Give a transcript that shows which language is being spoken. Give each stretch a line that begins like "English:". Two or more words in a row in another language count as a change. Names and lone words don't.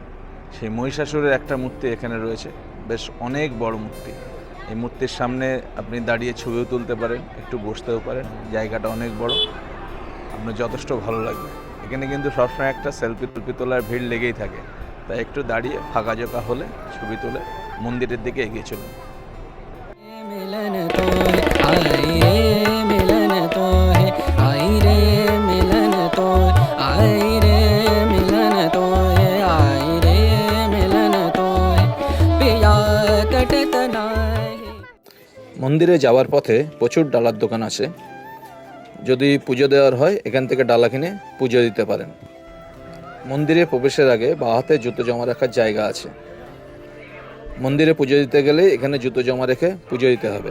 Bangla: সেই মহিষাসুরের একটা মূর্তি এখানে রয়েছে, বেশ অনেক বড় মূর্তি। এই মূর্তির সামনে আপনি দাঁড়িয়ে ছবিও তুলতে পারেন, একটু বসতেও পারেন। জায়গাটা অনেক বড়, আপনার যথেষ্ট ভালো লাগবে। এখানে কিন্তু সবসময় একটা সেলফি তোলার ভিড় লেগেই থাকে, তাই একটু দাঁড়িয়ে ফাঁকা জোকা হলে ছবি তুলে মন্দিরের দিকে এগিয়ে চলুন।
Hindi: मिलन तो है आई रे मिलन तो है आई रे मिलन तो आई रे मिलन तो है आई रे मिलन तो है पिया कटत नाही।
Bangla: মন্দিরে যাওয়ার পথে প্রচুর ডালার দোকান আছে। যদি পুজো দেওয়ার হয় এখান থেকে ডালা কিনে পুজো দিতে পারেন। মন্দিরে প্রবেশের আগে বাঁ হাতে জুতো জমা রাখার জায়গা আছে। মন্দিরে পুজো দিতে গেলে এখানে জুতো জমা রেখে পুজো দিতে হবে।